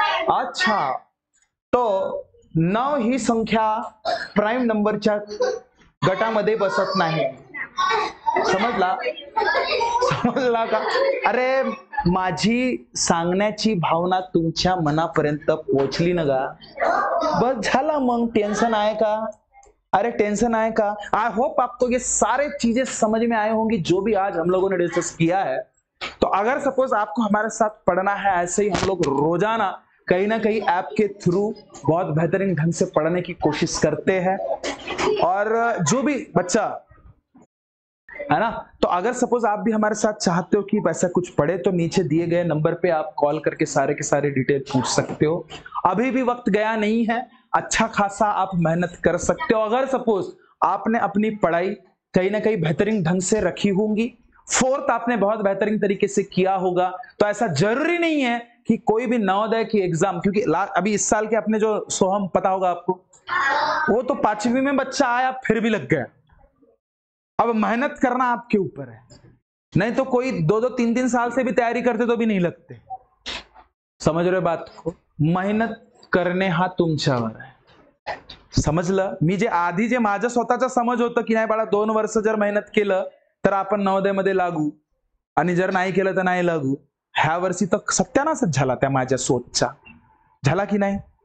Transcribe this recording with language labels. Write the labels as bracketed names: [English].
[Marathi] अच्छा, तो 9 ही संख्या प्राईम नंबरच्या गटामध्ये बसत नाही. समजला समजला का. अरे माझी सांगण्याची भावना तुमच्या मनापर्यंत पोहोचली ना गा, बस झाला. मग टेन्शन आहे का. अरे टेंशन आए का. [Hindi] आई होप आपको ये सारे चीजें समझ में आए होंगी जो भी आज हम लोगों ने डिस्कस किया है. तो अगर सपोज आपको हमारे साथ पढ़ना है, ऐसे ही हम लोग रोजाना कहीं ना कहीं ऐप के थ्रू बहुत बेहतरीन ढंग से पढ़ने की कोशिश करते हैं. और जो भी बच्चा है ना, तो अगर सपोज आप भी हमारे साथ चाहते हो कि वैसा कुछ पढ़े, तो नीचे दिए गए नंबर पे आप कॉल करके सारे के सारे डिटेल पूछ सकते हो. अभी भी वक्त गया नहीं है, अच्छा खासा आप मेहनत कर सकते हो. अगर सपोज आपने अपनी पढ़ाई कहीं ना कहीं बेहतरीन ढंग से रखी होंगी, 4th आपने बहुत बेहतरीन तरीके से किया होगा, तो ऐसा जरूरी नहीं है कि कोई भी नवोदय की एग्जाम, क्योंकि अभी इस साल के अपने जो सोहम पता होगा आपको, वो तो 5वीं में बच्चा आया फिर भी लग गया. अब मेहनत करना आपके ऊपर है, नहीं तो कोई 2-2, 3-3 साल से भी तैयारी करते तो भी नहीं लगते. समझ रहे बात को. [Marathi] मेहनत करणे हा तुमच्यावर आहे. समजलं. मी जे आधी जे माझं स्वतःचा समज होतं की नाही बाळा 2 वर्ष जर मेहनत केलं तर आपण नवोदयमध्ये लागू, आणि जर नाही केलं तर नाही लागू. ह्या वर्षी तर सत्यानाशच झाला त्या माझ्या सोचचा. झाला की नाही.